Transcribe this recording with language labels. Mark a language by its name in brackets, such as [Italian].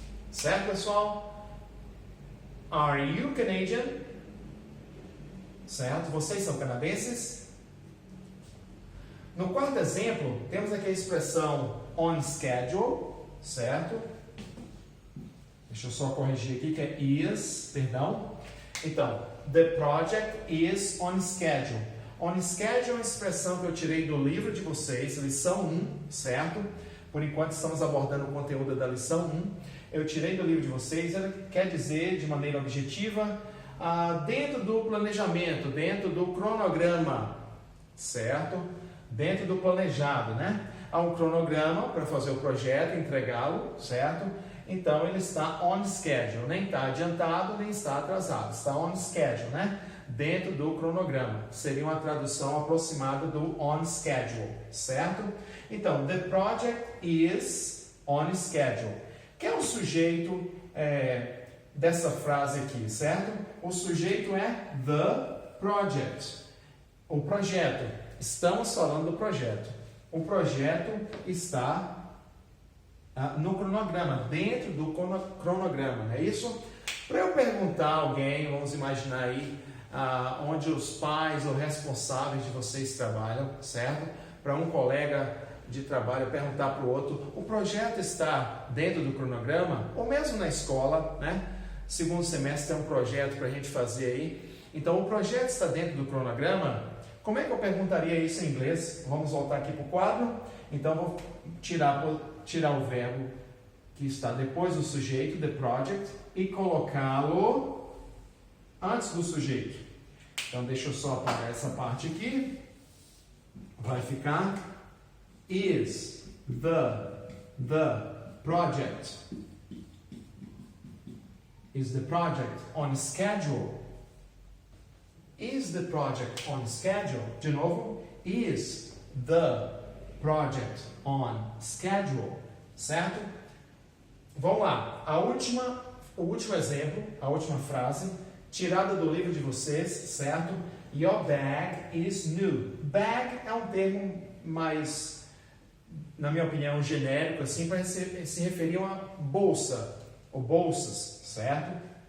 [Portuguese] Certo, pessoal? [English] Are you Canadian? [Portuguese] Certo? Vocês são canadenses? No quarto exemplo, temos aqui a expressão [English] on schedule, [Portuguese] certo? Deixa eu só corrigir aqui que é is, perdão. [English] Então, the project is on schedule. On schedule [Portuguese] é uma expressão que eu tirei do livro de vocês, lição 1, certo? Por enquanto estamos abordando o conteúdo da lição 1. Eu tirei do livro de vocês, ela quer dizer de maneira objetiva, dentro do planejamento, dentro do cronograma, certo? Dentro do planejado, né? Há um cronograma para fazer o projeto, entregá-lo, certo? Então ele está [English] on schedule, [Portuguese] nem está adiantado, nem está atrasado, está on schedule, né? Dentro do cronograma. Seria uma tradução aproximada do [English] on schedule, [Portuguese] certo? [English] Então, the project is on schedule. [Portuguese] Quem é o sujeito dessa frase aqui, certo? O sujeito é [English] the project. [Portuguese] O projeto. Estamos falando do projeto. O projeto está no cronograma, dentro do cronograma, não é isso? Para eu perguntar a alguém, vamos imaginar aí, onde os pais ou responsáveis de vocês trabalham, certo? Para um colega de trabalho perguntar para o outro, o projeto está dentro do cronograma? Ou mesmo na escola, né? Segundo semestre tem um projeto para a gente fazer aí, Então, o projeto está dentro do cronograma. Como é que eu perguntaria isso em inglês? Vamos voltar aqui para o quadro. Então, vou tirar o verbo que está depois do sujeito, [English] the project, [Portuguese] e colocá-lo antes do sujeito. Então, deixa eu só apagar essa parte aqui. Vai ficar [English] is the project. Is the project on schedule? Is the project on schedule? [Portuguese] De novo, [English] is the project on schedule? [Portuguese] Certo? Vamos lá. O último exemplo, a última frase, tirada do livro de vocês, certo? [English] Your bag is new. [Portuguese] Bag é um termo mais, na minha opinião, genérico, assim, para se referir a uma bolsa, ou bolsas, certo?